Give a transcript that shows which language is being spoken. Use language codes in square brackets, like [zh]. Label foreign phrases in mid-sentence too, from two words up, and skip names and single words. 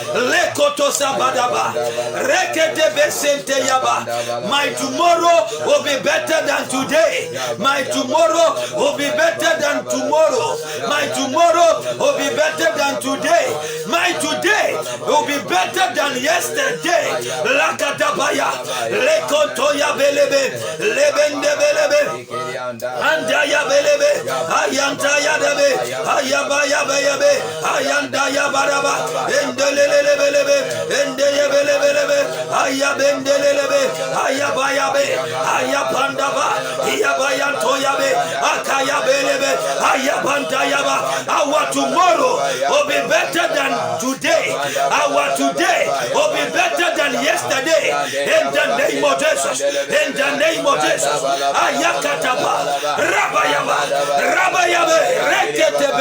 [en] My tomorrow will be better than today. My tomorrow will be better than tomorrow. My tomorrow will be better than today. My today will be better than yesterday. Lakatabaya, Lekotoya Belebe, Lebende Belebe, Andaya Belebe, Ayantaya Debe, Ayabaya Bayabe, Ayandaya Baraba, Endelelebelebe, Endeyebelebelebe, Ayabendelebe, Ayabayabe, Ayapandaba, Iyabayantoyabe, Akayabelebe, Ayabandayaba. Our tomorrow will be better than today. Our today will be better than yesterday. In the name of Jesus. In the name of Jesus. Ayakataba, Rabayaba, Rabayabe, Reketebe.